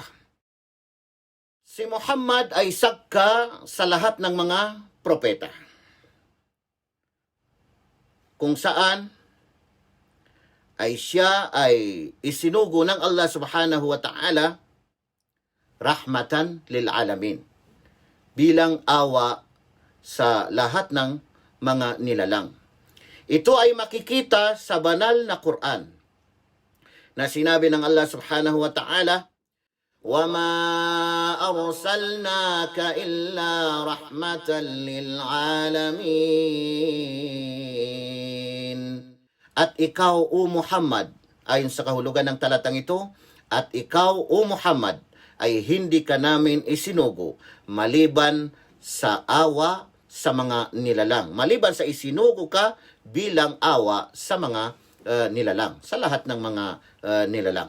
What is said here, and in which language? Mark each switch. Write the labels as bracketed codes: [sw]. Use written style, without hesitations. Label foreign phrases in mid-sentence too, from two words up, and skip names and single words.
[tl] Si Muhammad ay sakka sa lahat ng mga propeta, kung saan ay siya ay isinugo ng Allah [ar] سبحانه وتعالى رحمة للعالمين, [tl] bilang awa sa lahat ng mga nilalang. Ito ay makikita sa banal na Quran na sinabi ng Allah [ar] سبحانه وتعالى, وَمَا أَرْسَلْنَاكَ إِلَّا رَحْمَةً لِلْعَالَمِينَ. [tl] At ikaw, O Muhammad, ayon sa kahulugan ng talatang ito, at ikaw, O Muhammad, ay hindi ka namin isinugo maliban sa awa sa mga nilalang. Maliban sa isinugo ka bilang awa sa mga nilalang, sa lahat ng mga nilalang.